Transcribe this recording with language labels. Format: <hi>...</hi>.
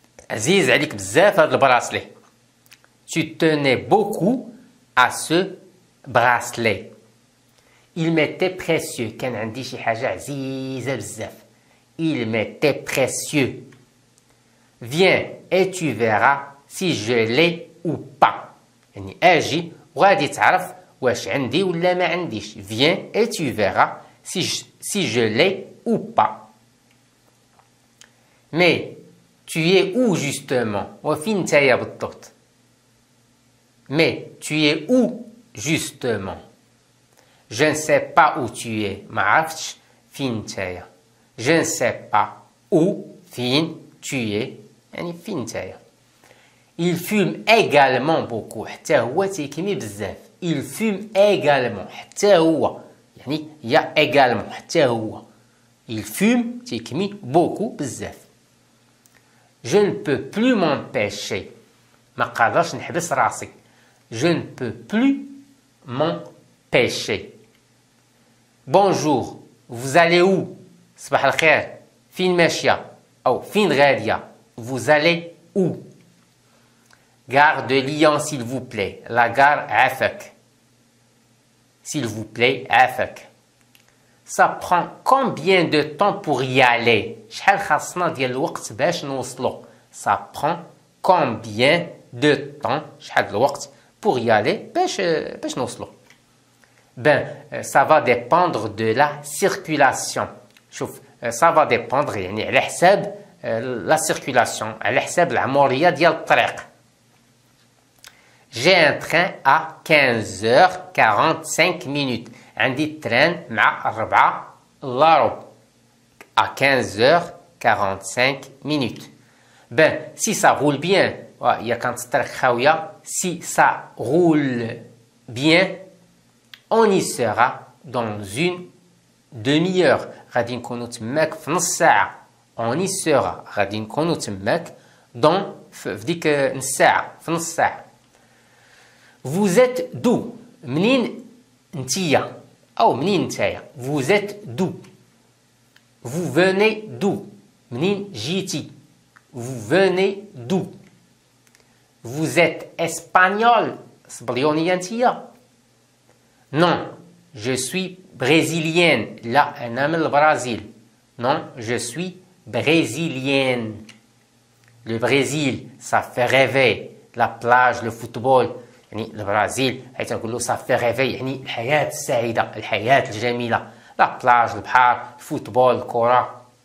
<ar>عزيز عليك بزاف هذا البراسلي.</ar> <fr>Tu tenais beaucoup à ce bracelet. Il m'était précieux.</fr> <ar>كان عندي شي حاجة عزيزة بزاف.</ar> <fr>Il m'était précieux. Viens et tu verras si je l'ai ou pas.</fr> <ar>يعني أجي وغادي تعرف واش عندي ولا ما عنديش.</ar> <fr>Viens et tu verras si je l'ai ou pas. Mais tu es où justement?</fr> <ar>وفين نتايا بالضبط؟</ar> <fr>Mais tu es où justement? Je ne sais pas où tu es.</fr> <ar>ما عرفتش فين نتايا.</ar> <fr>Je ne sais pas où فين tu es</fr> <ar>يعني فين نتايا.</ar> <fr>Il fume également beaucoup.</fr> <ar>حتى هو تيكمي بزاف.</ar> <fr>Il fume également.</fr> <ar>حتى هو يعني يا également حتى هو.</ar> <fr>Il fume</fr> <ar>تيكمي</ar> <fr>beaucoup</fr> <ar>بزاف.</ar> <fr>Je ne peux plus m'empêcher.</fr> <ar>ما قادرش نحبس راسي.</ar> <fr>Je ne peux plus m'empêcher. Bonjour. Vous allez où?</fr> <ar>صباح الخير. فين ماشية؟ أو فين غادية؟</ar> <fr>Vous allez où? Gare de Lyon s'il vous plaît. La gare عافاك. S'il vous plaît عافاك. Ça prend combien de temps pour y aller?</fr> <ar>شحال خاصنا ديال الوقت باش نوصلو.</ar> <fr>Ça prend combien de temps</fr> <ar>شحال الوقت</ar> <fr>pour y aller</fr> <ar>باش نوصلو.</ar> <fr>Ben ça va dépendre de la circulation.</fr> <ar>شوف</ar> <fr>ça va dépendre</fr> <ar>يعني على حساب</ar> <fr>la circulation</fr> <ar>على حساب العمرية ديال الطريق.</ar> <fr>J'ai un train à 15h45 minutes.</fr> <ar>عندي التران مع 4 إلا ربع.</ar> <fr>À 15h45 minutes. Ben, si ça roule bien, il y a quand si ça roule bien, on y sera dans une demi-heure.</fr> <ar>غادي نكونوا تماك في نص ساعة.</ar> <fr>On y sera.</fr> <ar>غادي نكونوا تماك في ديك نص ساعة في نص ساعة.</ar> <fr>Vous êtes d'où?</fr> <ar>منين نتيا أو منين نتايا.</ar> <fr>Vous êtes d'où? Vous venez d'où?</fr> <ar>منين جيتي.</ar> <fr>Vous venez d'où? Vous êtes espagnol.</fr> <ar>صبليونية نتيا.</ar> <fr>Non, je suis brésilienne.</fr> <ar>لا أنا من البرازيل.</ar> <fr>Non, je suis brésilienne. Le Brésil, ça fait rêver. La plage, le football.</fr> <ar>يعني البرازيل حيت نقول له</ar> <fr>ça fait rêver</fr> <ar>يعني الحياة السعيدة الحياة الجميلة.</ar> <fr>La plage,</fr> <ar>البحر, الفوتبول, الكرة.</ar>